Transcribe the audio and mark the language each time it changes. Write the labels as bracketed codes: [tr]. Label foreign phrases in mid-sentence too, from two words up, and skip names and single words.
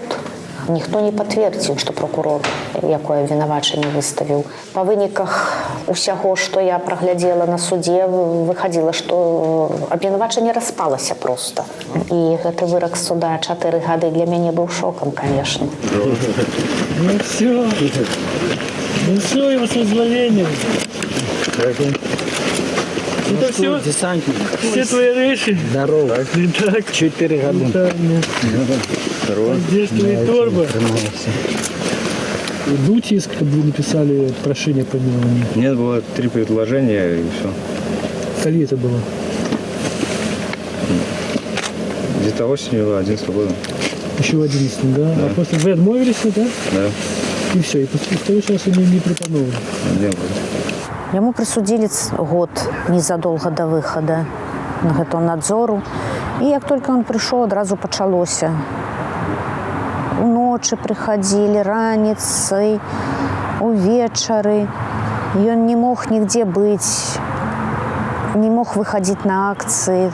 [be] Ніхто не пацвердзіў, што прокурор якое абвінавачанне выставіў. Па выніках усяго, што я праглядзела на судзе, выхадзіла, што абвінавачанне распалася проста. І гэты вырак суда 4 гады для мяне быў шокам, [ru] конечно. Ну все. Ну все, его с вызволением. Это все? Десантник. Все твои вещи? Здорово. Так. 4 года. Здорово. Здесь твои торбы. Дуть иск, чтобы вы написали прошение о помиловании? Нет, было 3 предложения и все. Коли это было? Где-то осенью 11 года. Еще в 11, да? А после вы отмовились, да? Да. И все, и после сейчас они не преподновали? Нет. [be] Яму прысудзілі год незадолга да выхада на гэту надзору. І як толькі ён прыйшоў, адразу пачалося. Уночы прыхадзілі, раніцай, увечары. Ён не мог нігдзе быць, не мог выхадзіць на акцыі.